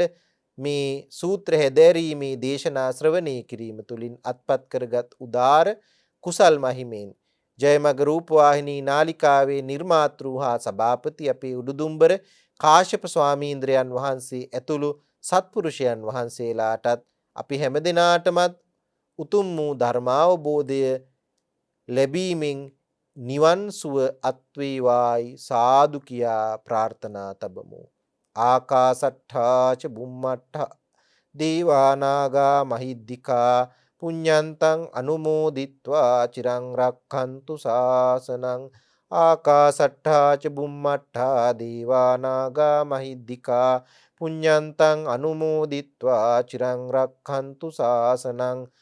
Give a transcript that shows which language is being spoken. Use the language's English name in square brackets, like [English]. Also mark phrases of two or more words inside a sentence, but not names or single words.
[Sinhala] මේ සූත්‍ර හැදෑරීමේ දේශනා ශ්‍රවණය කිරීම තුළින් අත්පත් කරගත් උදාර කුසල් මහිමෙන් ජයමග රූපවාහිනී නාලිකාවේ නිර්මාතෘ හා සභාපති අපේ උඩුදුම්බර කාශ්‍යප ස්වාමීන්ද්‍රයන් වහන්සේ ඇතුළු සත්පුරුෂයන් වහන්සේලාටත් අපි හැමදෙනාටමත් උතුම් වූ ධර්මාවබෝධය ලැබීමෙන් නිවන් සුව අත්වේවායි සාදු කියා ප්‍රාර්ථනා තබමු. [Pali] ආකාසට්ඨා ච බුම්මට්ඨා දේවානාගා මහිද්దికා පුඤ්ඤන්තං අනුමෝදිත්වා චිරං රක්ඛන්තු ශාසනං. ආකාසට්ඨා ච බුම්මට්ඨා දේවානාගා මහිද්దికා පුඤ්ඤන්තං අනුමෝදිත්වා චිරං රක්ඛන්තු ශාසනං.